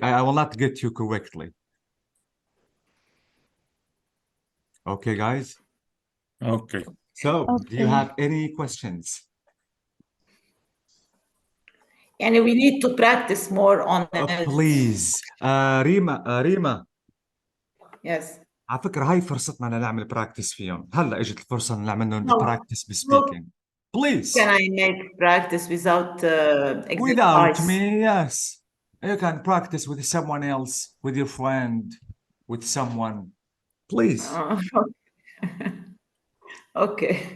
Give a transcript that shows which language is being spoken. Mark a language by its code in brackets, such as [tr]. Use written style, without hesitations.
[en] I will not get you correctly. Okay, guys? Okay. So, do you Okay. have any questions? And we need to practice more on it. Please. Rima Yes. [ar] على فكرة هاي فرصتنا نعمل براكتس فيهم. هلا اجت الفرصة نعمل لهم [en] No. Practice بسبيكينج. Please. Can I make practice without Without exercise? me, yes. You can practice with someone else, with your friend, with someone. Please. Okay.